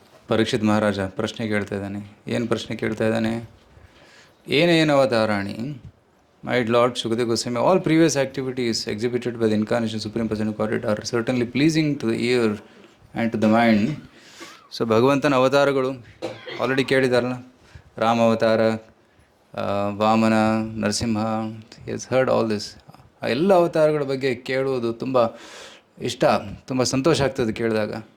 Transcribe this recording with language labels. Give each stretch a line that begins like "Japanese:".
Kannada: ಪರೀಕ್ಷಿತ್ ಮಹಾರಾಜ ಪ್ರಶ್ನೆ ಕೇಳ್ತಾ ಇದ್ದಾನೆ. ಏನು ಪ್ರಶ್ನೆ ಕೇಳ್ತಾ ಇದ್ದಾನೆ? ಏನೇನು ಅವತಾರಾಣಿ,
English: My lord Shukadeva Goswami, all previous activities exhibited by the incarnation Supreme Personality of Godhead are certainly pleasing to the ear and to the mind.
Kannada: So ಭಗವಂತನ ಅವತಾರಗಳು ಆಲ್ರೆಡಿ ಕೇಳಿದಾರಲ್ಲ, ರಾಮ ಅವತಾರ, Vamana, Narasimha,
English: Has heard all this.
Kannada: ಆ ಎಲ್ಲ ಅವತಾರಗಳ ಬಗ್ಗೆ ಕೇಳುವುದು ತುಂಬ ಇಷ್ಟ, ತುಂಬ ಸಂತೋಷ ಆಗ್ತದೆ ಕೇಳಿದಾಗ.